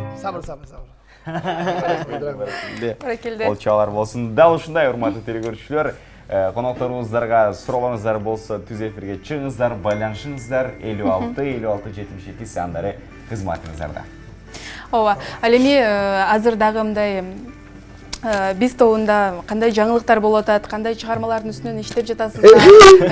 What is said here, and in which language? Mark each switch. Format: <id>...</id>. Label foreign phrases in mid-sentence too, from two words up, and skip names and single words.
<ky>Sabır. Баракелде. Ол чалар болсын. Дәл ушундай урматтуу телекөрүүчүлөр, конокторуңуздарга суроолоруңуздар болсо түз эфирге чыгыңыздар, байланышыңыздар 56-56-77 сандары кызматыңыздарда. Ооба. Ал эми азыр дагы мындай биз тобунда кандай жаңылыктар болуп атат, кандай чыгармалардын үстүнөн иштеп жатасыздар?</ky>